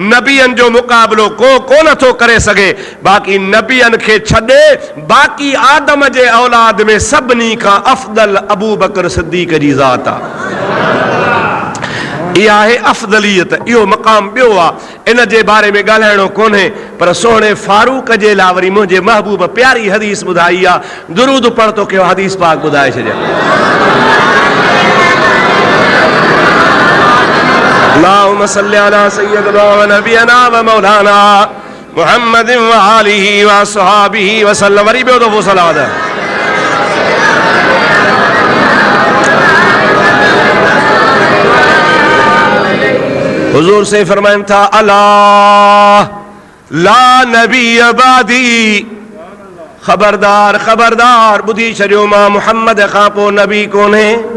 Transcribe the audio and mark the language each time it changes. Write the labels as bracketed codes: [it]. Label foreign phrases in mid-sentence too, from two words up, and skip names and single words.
[sd] नबियनि जो मुक़ाबिलो को कोन थो करे सघे। बाक़ी नबियनि खे छॾे बाक़ी आदम जे औलाद में सभिनी खां अफ़दल अबू बकर सिद्दीक़ जी ज़ात आहे। इहा आहे अफ़दलियत, इहो मक़ाम ॿियो आहे। इन जे बारे में ॻाल्हाइणो कोन्हे, पर सोणे फारूक जे लाइ वरी मुंहिंजे महबूब प्यारी हदीस ॿुधाई आहे। दुरूद पढ़ तो कयो हदीस पाक ॿुधाए छॾिया। [ar] اللهم صل على سيدنا ونبينا ومولانا محمد وآله وأصحابه وسلم. [sd] वरी ॿियो दफ़ो सलावत। हुजूर से फरमाइन था [ar] ألا لا نبي بعدي, [sd] खबरदार खबरदार ॿुधी छॾियो मां मुहम्मद खां पोइ नबी कोन्हे।